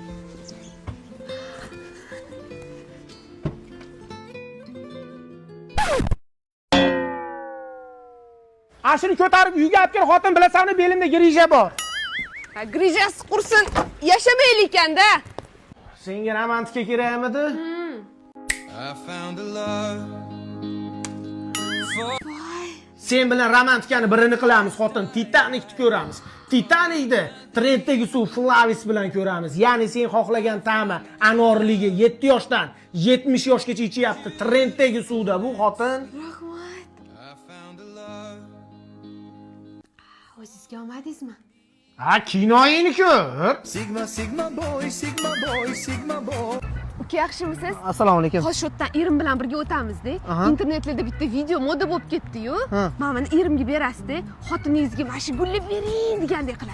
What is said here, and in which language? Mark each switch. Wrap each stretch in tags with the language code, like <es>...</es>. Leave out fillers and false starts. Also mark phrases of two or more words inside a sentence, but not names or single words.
<uz>Ashini ko'tarib uyga olib kel, xotin bilasanmi, belimda grija bor. Grijasi qursin, yashamaylik-da. Senga romantika kerakmidi?</uz> <en>I found a love.</en> <uz>Sen bilan romantikani birini qilamiz, xotin. Titanikni ko'ramiz. Titanikda trenddagi suv Flavis bilan ko'ramiz. Ya'ni sen xohlagan ta'mi anorligi 7 yoshdan 70 yoshgacha ichyapti. Trenddagi suvda bu xotin. Rahmat.</uz> <en>I found a love.</en> <uz>O'zingizga omadingizmi? Ha, kinoyini ko'r.</uz> <en>Sigma, sigma boy, sigma boy, sigma boy.</en> <uz>Uka, yaxshimisiz? Assalomu alaykum. Hozir shu yerdan erim bilan birga o'tamizda. Internetlarda bitta video moda bo'lib ketdi-yu. Mana buni erimga berasiz-da, xotiningizga mana shu gullab bering degandek qilasiz.</uz>